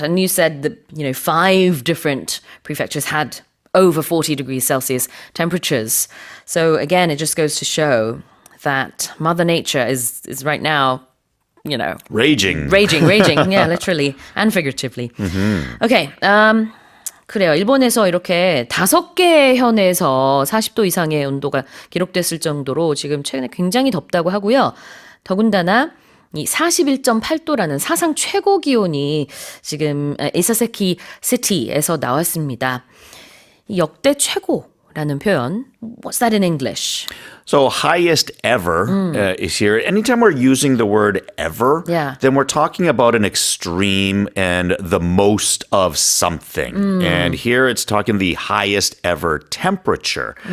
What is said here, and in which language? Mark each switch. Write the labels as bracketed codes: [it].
[en] And you said that, 5 different prefectures had over 40 degrees Celsius temperatures. So again, it just goes to show that Mother Nature is right now, Raging. Yeah, literally and figuratively. [ko] Okay, 그래요. 일본에서 이렇게 5개의 현에서 40도 이상의 온도가 기록됐을 정도로 지금 최근에 굉장히 덥다고 하고요. 더군다나 이 41.8도라는 사상 최고 기온이 지금 이세사키 시티에서 나왔습니다. 이 역대 최고라는 표현, [en] what's that in English? So highest ever is here. Anytime we're using the word ever, then we're talking about an extreme and the most of something. And here it's talking the highest ever temperature.